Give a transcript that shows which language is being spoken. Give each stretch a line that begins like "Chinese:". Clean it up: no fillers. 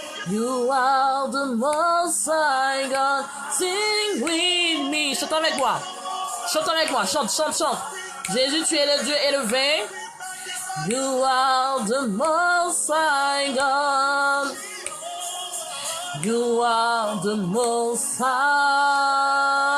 English: You are the most high God. Sing with me.
French: Chante avec moi. Chante avec moi. Chante, chante, chante. Jésus, tu es le Dieu élevé.
English: You are the most high God. You are the most high.